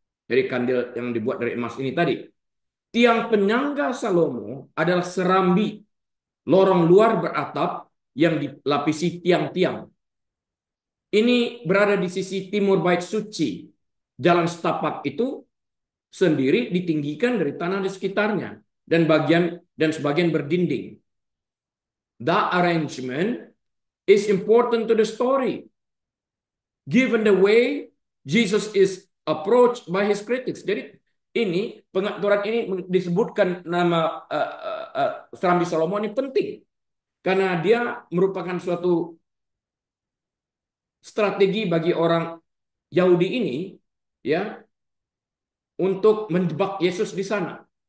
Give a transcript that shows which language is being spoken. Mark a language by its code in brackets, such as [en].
[id] Jadi kandil yang dibuat dari emas ini tadi. Tiang penyangga Salomo adalah serambi lorong luar beratap yang dilapisi tiang-tiang. Ini berada di sisi timur bait suci. Jalan setapak itu sendiri ditinggikan dari tanah di sekitarnya dan sebagian berdinding. [en] The arrangement is important to the story, given the way Jesus is approached by his critics. [id] Jadi ini pengaturan ini disebutkan nama Serambi Salomo ini penting karena dia merupakan suatu strategi bagi orang Yahudi ini, ya, untuk menjebak Yesus di sana.